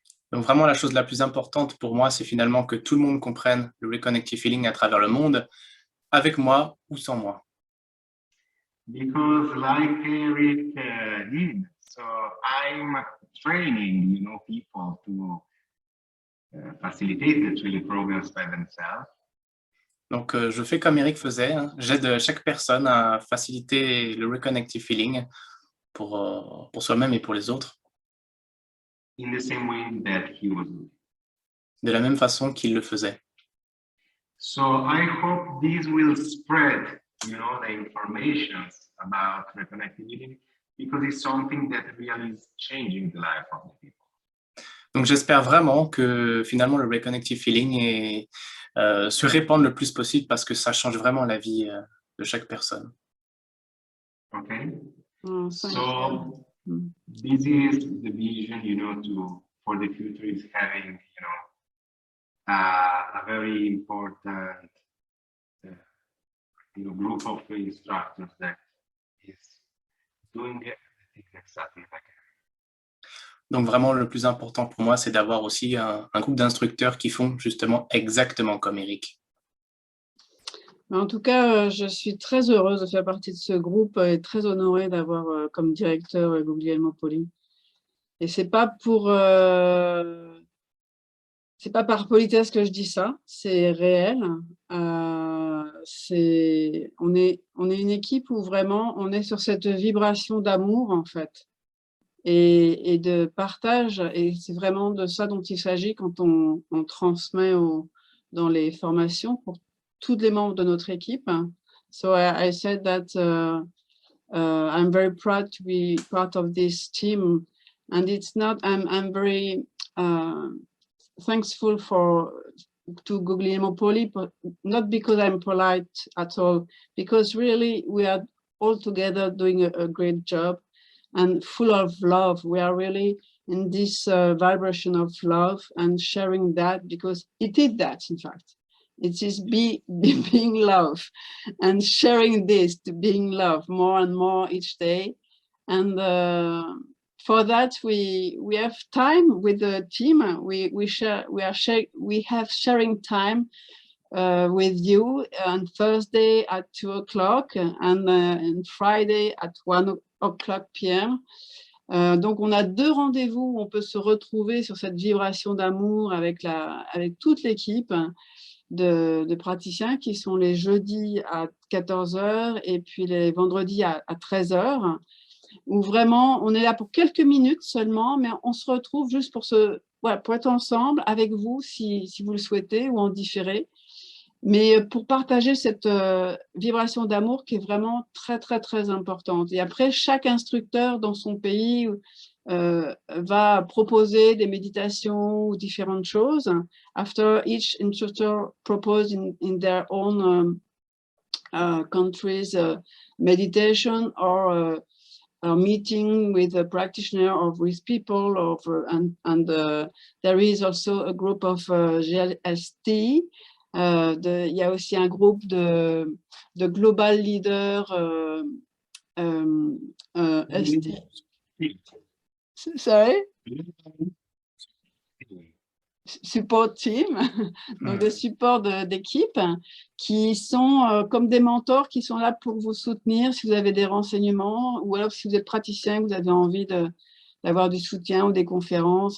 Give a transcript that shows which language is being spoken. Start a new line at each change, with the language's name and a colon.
French: Donc vraiment, la chose la plus importante pour moi, c'est finalement que tout le monde comprenne le reconnective healing à travers le monde, avec moi ou sans moi.
English: Because like Eric did, so I'm training, people to facilitate the training programs by themselves.
French: Donc, je fais comme Eric faisait, hein. J'aide chaque personne à faciliter le reconnective healing pour soi-même et pour les autres.
English: In the same way that he was doing.
French: De la même façon qu'il le faisait.
English: So I hope this will spread, the information about reconnective healing, because it's something that really is changing the life of the people.
French: Donc, j'espère vraiment que finalement le reconnective healing se répande le plus possible parce que ça change vraiment la vie de chaque personne.
English: Okay. Oh, So this is the vision, for the future is having, a very important, group of instructors that is doing everything exactly like that.
French: Donc vraiment, le plus important pour moi, c'est d'avoir aussi un groupe d'instructeurs qui font justement exactement comme Eric. En tout cas, je suis très heureuse de faire partie de ce groupe et très honorée d'avoir comme directeur Guglielmo Poli. Et c'est pas par politesse que je dis ça, c'est réel. On est une équipe où vraiment on est sur cette vibration d'amour en fait et de partage, et c'est vraiment de ça dont il s'agit quand on transmet dans les formations pour tous les membres de notre équipe.
English: So I said that I'm very proud to be part of this team, and it's not. I'm very thankful to Guglielmo Poli, but not because I'm polite at all, because really we are all together doing a great job and full of love. We are really in this vibration of love and sharing that, because it is that, in fact. It is being love and sharing this to being love more and more each day. And for that, we have time with the team. We have sharing time with you on Thursday at 2 o'clock and Friday at 1 o'clock p.m.
French: Donc, on a 2 rendez-vous où on peut se retrouver sur cette vibration d'amour avec toute l'équipe de praticiens, qui sont les jeudis à 14h et puis les vendredis à 13h, où vraiment on est là pour quelques minutes seulement, mais on se retrouve juste pour être ensemble avec vous si vous le souhaitez, ou en différé, mais pour partager cette vibration d'amour qui est vraiment très très très importante. Et après, chaque instructeur dans son pays va proposer des méditations ou différentes choses.
English: After each instructor propose in their own countries meditation or a meeting with a practitioner or with people, and there is also a group of GLST.
French: Il y a aussi un groupe de global leader ST.
English: Sorry?
French: Support team, donc des supports d'équipe qui sont comme des mentors, qui sont là pour vous soutenir si vous avez des renseignements, ou alors si vous êtes praticien, vous avez envie d'avoir du soutien ou des conférences.